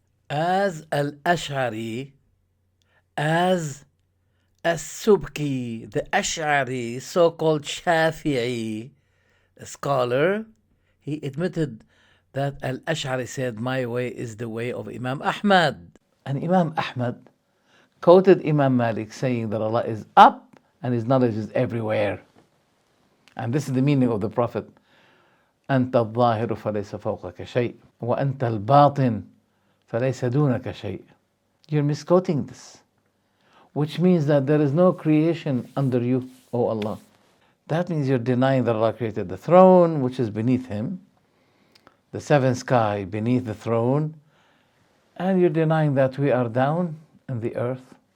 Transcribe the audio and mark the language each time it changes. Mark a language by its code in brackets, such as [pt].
[en] As al-Ash'ari, as as-Subki, the Ash'ari, so-called Shafi'i scholar, he admitted that al-Ash'ari said, my way is the way of Imam Ahmad. And Imam Ahmad quoted Imam Malik saying that Allah is up and His knowledge is everywhere. And this is the meaning of the Prophet. [ar] أنت الظاهر فليس فوقك شيء وأنت الباطن فليس دونك شيء. [en] You're misquoting this, which means that there is no creation under you, O Allah. That means you're denying that Allah created the throne, which is beneath Him, the seventh sky beneath the throne, and you're denying that we are down in the earth.